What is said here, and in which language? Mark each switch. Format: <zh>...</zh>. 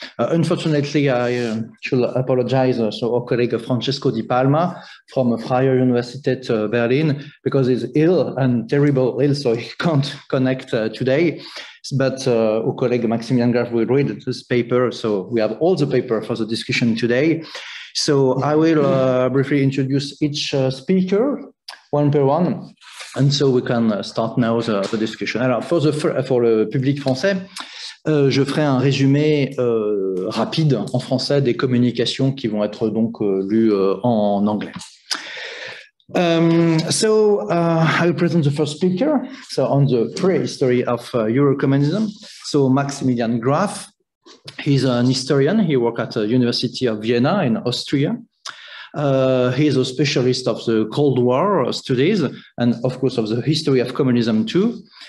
<en>Unfortunately, I should apologize to our colleague Francesco Di Palma from Freie Universität Berlin, because he's ill and terrible ill, so he can't connect today. But our colleague Maximilian Graf will read this paper, so we have all the paper for the discussion today. So I will briefly introduce each speaker, one per one. And so we can start now the discussion.</en> <fr>Alors, pour le public français, je ferai un résumé rapide en français des communications qui vont être donc lues en anglais.</fr> <en>I will present the first speaker. So on the prehistory of Eurocommunism. So Maximilian Graf, he's an historian. He worked at the University of Vienna in Austria. He is a specialist of the Cold War studies and, of course, of the history of communism too.</en>